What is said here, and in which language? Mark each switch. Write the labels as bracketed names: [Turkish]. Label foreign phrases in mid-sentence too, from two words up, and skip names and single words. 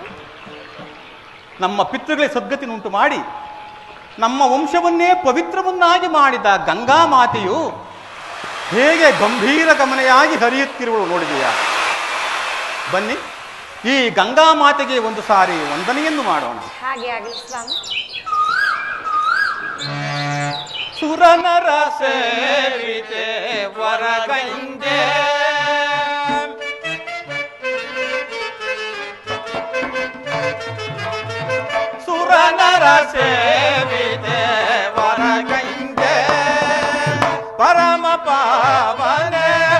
[Kannada] ನಮ್ಮ ಪಿತೃಗಳಿಗೆ ಸದ್ಗತಿನುಂಟು ಮಾಡಿ ನಮ್ಮ ವಂಶವನ್ನೇ ಪವಿತ್ರವನ್ನಾಗಿ ಮಾಡಿದ ಗಂಗಾ ಮಾತೆಯು ಹೇಗೆ ಗಂಭೀರ ಗಮನೆಯಾಗಿ ಹರಿಯುತ್ತಿರುವಳು ನೋಡಿದೆಯಾ? ಬನ್ನಿ, ಈ ಗಂಗಾ ಮಾತೆಗೆ ಒಂದು ಸಾರಿ ವಂದನೆಯನ್ನು ಮಾಡೋಣ. ಹಾಗೆ ಆಗಲಿ ಸ್ವಾಮಿ. ಸುರನರ ಸೇವಿತೆ ವರಗಂಗೆ ಸುರನರ ಸೇವಿತೆ ವರಗಂಗೆ ಪರಮ ಪಾವನೆ